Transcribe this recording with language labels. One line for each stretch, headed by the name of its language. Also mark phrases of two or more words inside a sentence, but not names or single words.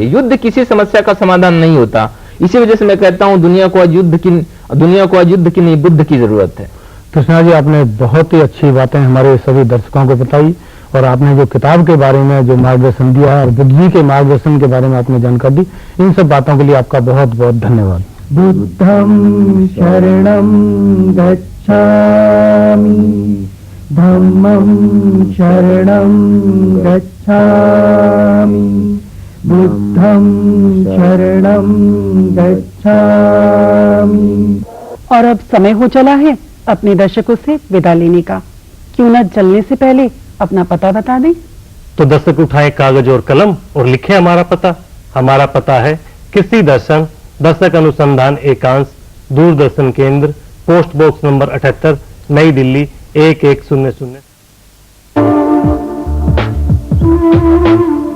Hindi: युद्ध किसी समस्या का समाधान नहीं होता। इसी वजह से मैं कहता हूं दुनिया को आज युद्ध की नहीं, बुद्ध की जरूरत है। कृष्णा जी, आपने बहुत ही अच्छी बातें हमारे सभी दर्शकों को बताई, और आपने जो किताब के बारे में जो मार्गदर्शन दिया है और बुद्ध जी के मार्गदर्शन के बारे में आपने जानकारी दी, इन सब बातों के लिए आपका बहुत बहुत धन्यवाद।
Pali: बुद्धं शरणं गच्छामि, धम्मं शरणं गच्छामि, बुद्धं शरणं गच्छामि।
Hindi: और अब समय हो चला है अपने दर्शकों से विदा लेने का। क्यों न चलने से पहले अपना पता बता दें। तो दर्शक उठाएं कागज और कलम और लिखें हमारा पता। हमारा पता है कृषि दर्शन, दर्शक अनुसंधान एकांश, दूरदर्शन केंद्र, पोस्ट बॉक्स नंबर 78, नई दिल्ली 1100।